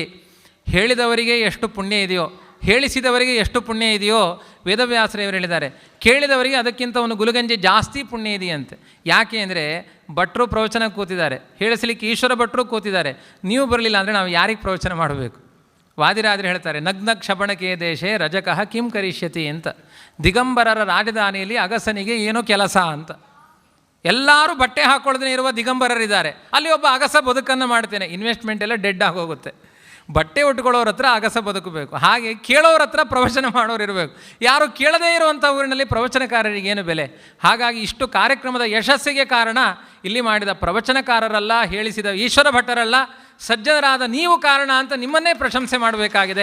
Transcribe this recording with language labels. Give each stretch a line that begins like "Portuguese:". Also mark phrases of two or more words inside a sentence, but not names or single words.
Kannada: ಹೇಳಿದವರಿಗೆ ಎಷ್ಟು ಪುಣ್ಯ ಇದೆಯೋ, ಹೇಳಿಸಿದವರಿಗೆ ಎಷ್ಟು ಪುಣ್ಯ ಇದೆಯೋ ವೇದವ್ಯಾಸರೇವರು ಹೇಳಿದ್ದಾರೆ. ಕೇಳಿದವರಿಗೆ ಅದಕ್ಕಿಂತ ಒಂದು ಗುಲಗಂಜಿ ಜಾಸ್ತಿ ಪುಣ್ಯ ಇದೆಯಂತೆ. ಯಾಕೆ ಅಂದರೆ ಭಟ್ರು ಪ್ರವಚನ ಕೂತಿದ್ದಾರೆ, ಹೇಳಿಸಲಿಕ್ಕೆ ಈಶ್ವರ ಭಟ್ರು ಕೂತಿದ್ದಾರೆ. ನೀವು ಬರಲಿಲ್ಲ ಅಂದರೆ ನಾವು ಯಾರಿಗೆ ಪ್ರವಚನ ಮಾಡಬೇಕು? ವಾದಿರಾದರೆ ಹೇಳ್ತಾರೆ,
Sanskrit: ನಗ್ನ ಕ್ಷಪಣಕೆ ದೇಶೇ ರಜಕಃ ಕಿಂ ಕರಿಷ್ಯತಿ
Kannada: ಅಂತ. ದಿಗಂಬರರ ರಾಜಧಾನಿಯಲ್ಲಿ ಅಗಸನಿಗೆ ಏನೋ ಕೆಲಸ ಅಂತ. ಎಲ್ಲರೂ ಬಟ್ಟೆ ಹಾಕ್ಕೊಳ್ಳದೇ ಇರುವ ದಿಗಂಬರರಿದ್ದಾರೆ, ಅಲ್ಲಿ ಒಬ್ಬ ಅಗಸ ಬದುಕನ್ನು ಮಾಡ್ತೇನೆ. ಇನ್ವೆಸ್ಟ್ಮೆಂಟ್ ಎಲ್ಲ ಡೆಡ್ ಆಗೋಗುತ್ತೆ. ಬಟ್ಟೆ ಉಟ್ಕೊಳ್ಳೋರ ಹತ್ರ ಅಗಸ ಬದುಕಬೇಕು. ಹಾಗೆ ಕೇಳೋರ ಹತ್ರ ಪ್ರವಚನ ಮಾಡೋರು ಇರಬೇಕು. ಯಾರು ಕೇಳದೇ ಇರುವಂಥ ಊರಿನಲ್ಲಿ ಪ್ರವಚನಕಾರರಿಗೇನು ಬೆಲೆ? ಹಾಗಾಗಿ ಇಷ್ಟು ಕಾರ್ಯಕ್ರಮದ ಯಶಸ್ಸಿಗೆ ಕಾರಣ ಇಲ್ಲಿ ಮಾಡಿದ ಪ್ರವಚನಕಾರರಲ್ಲ, ಹೇಳಿಸಿದ ಈಶ್ವರ ಭಟ್ಟರಲ್ಲ, ಸಜ್ಜನರಾದ ನೀವು ಕಾರಣ ಅಂತ ನಿಮ್ಮನ್ನೇ ಪ್ರಶಂಸೆ ಮಾಡಬೇಕಾಗಿದೆ.